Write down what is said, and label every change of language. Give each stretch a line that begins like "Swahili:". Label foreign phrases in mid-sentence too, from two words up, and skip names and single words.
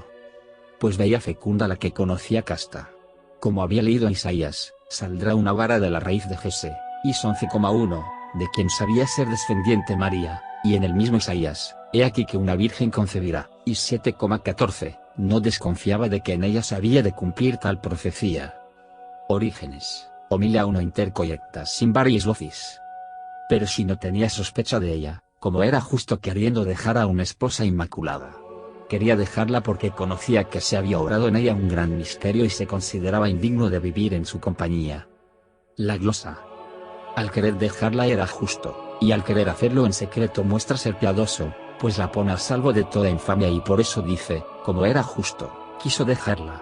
Spanish: Pues veía fecunda la que conocía casta. Como había leído en Isaías, saldrá una vara de la raíz de Jesé, Is 11,1, de quien sabía ser descendiente María, y en el mismo Isaías, he aquí que una virgen concebirá, Is 7,14, no desconfiaba de que en ella se había de cumplir tal profecía. Orígenes, Homilia 1 intercoyectas sin variis locis. Pero si no tenía sospecha de ella, como era justo queriendo dejar a una esposa inmaculada. Quería dejarla porque conocía que se había obrado en ella un gran misterio y se consideraba indigno de vivir en su compañía. La glosa. Al querer dejarla era justo, y al querer hacerlo en secreto muestra ser piadoso, pues la pone a salvo de toda infamia, y por eso dice, como era justo, quiso dejarla.